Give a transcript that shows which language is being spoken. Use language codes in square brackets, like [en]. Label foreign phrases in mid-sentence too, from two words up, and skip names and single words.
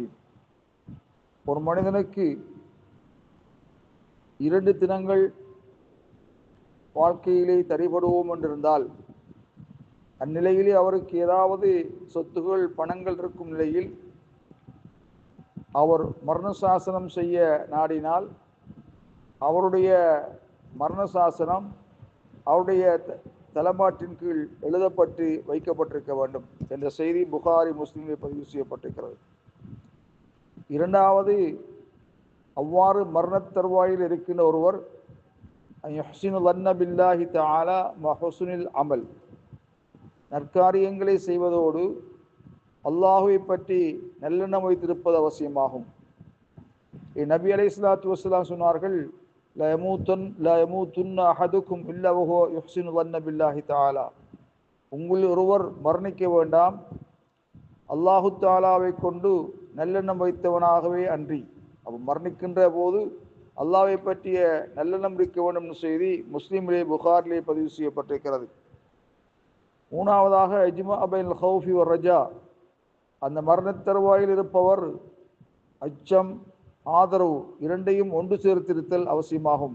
[ta] ஒரு மனிதனுக்கு 2 தினங்கள் வாழ்க்கையிலே தரிபடுவோம் என்றிருந்தால், அந்நிலையிலே அவருக்கு ஏதாவது சொத்துகள் பணங்கள் இருக்கும் நிலையில் அவர் மரண சாசனம் செய்ய நாடினால், அவருடைய மரண சாசனம் அவருடைய தலைமாட்டின் கீழ் எழுதப்பட்டு வைக்கப்பட்டிருக்க வேண்டும் என்ற செய்தி புகாரி முஸ்லிமில் பதிவு செய்யப்பட்டிருக்கிறது. இரண்டாவது, அவ்வாறு மரணத்தருவாயில் இருக்கின்ற ஒருவர் [ar] يحسن ظن بالله تعالى مع حسن العمل, [ta] நற்காரியங்களை செய்வதோடு அல்லாஹுவை பற்றி நல்லெண்ணம் வைத்திருப்பது அவசியமாகும். [ar] النبي عليه الصلاة والسلام சொன்னார்கள், لا يموتن أحدكم إلا وهو يحسن ظن بالله تعالى, [ta] உங்களில் ஒருவர் மரணிக்க வேண்டாம் அல்லாஹு தஆலாவை கொண்டு நல்லெண்ணம் வைத்தவனாகவே அன்றி. அப்போ மரணிக்கின்ற போது அல்லாஹ்வை பற்றிய நல்லெண்ணம் இருக்க வேண்டும் என்ற செய்தி முஸ்லிமிலே புகாரிலே பதிவு செய்யப்பட்டிருக்கிறது. மூணாவதாக [ar] الجمع بين الخوف والرجاء, [ta] அந்த மரணத்தருவாயில் இருப்பவர் அச்சம் ஆதரவு இரண்டையும் ஒன்று சேர்த்திருத்தல் அவசியமாகும்.